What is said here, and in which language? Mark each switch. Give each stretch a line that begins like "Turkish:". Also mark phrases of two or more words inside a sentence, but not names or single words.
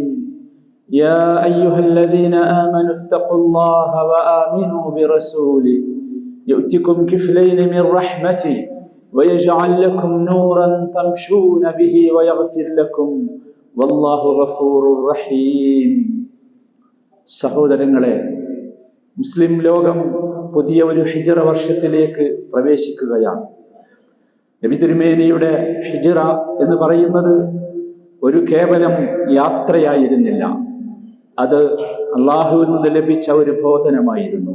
Arabic: يا أيها الذين آمنوا اتقوا الله وآمنوا برسوله يؤتكم كفلين من رحمته ويجعل لكم نورا تمشون به ويغفر لكم والله غفور رحيم.
Malayalam: സഹോദരങ്ങളെ, മുസ്ലിം ലോകം പുതിയ ഒരു ഹിജ്റ വർഷത്തിലേക്ക് പ്രവേശിക്കുകയാണ്. നബി തിരുമേനിയുടെ ഹിജ്റ എന്ന് പറയുന്നത് ഒരു കേവലം യാത്രയായിരുന്നില്ല, അത് അള്ളാഹുവിൽ നിന്ന് ലഭിച്ച ഒരു ബോധനമായിരുന്നു.